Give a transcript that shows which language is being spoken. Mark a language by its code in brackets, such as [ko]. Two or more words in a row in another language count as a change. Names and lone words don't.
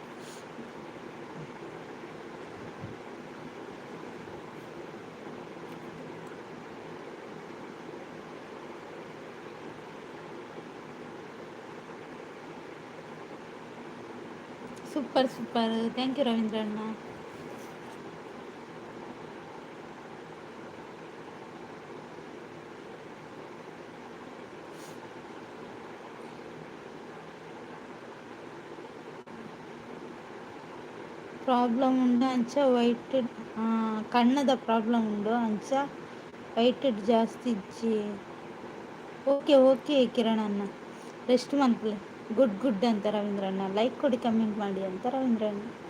[en] super super, thank you ರವೀಂದ್ರ ಅಣ್ಣ. [tcy] ಪ್ರಾಬ್ಲಮ್ ಉಂಡು ಅಂಚ ವೈಟ್, ಕಣ್ಣದ ಪ್ರಾಬ್ಲಮ್ ಉಂಡು ಅಂಚ ವೈಟ್ ಜಾಸ್ತಿ ಇಜ್ಜಿ. [en] okay okay [tcy] ಕಿರಣ್ ಅಣ್ಣ, ರೆಸ್ಟ್ ಮನ್ಪಲೆ. [en] good good [kn] ಅಂತ ರವೀಂದ್ರ ಅಣ್ಣ, ಲೈಕ್ ಕೊಡಿ ಕಮೆಂಟ್ ಮಾಡಿ ಅಂತ ರವೀಂದ್ರ ಅಣ್ಣ.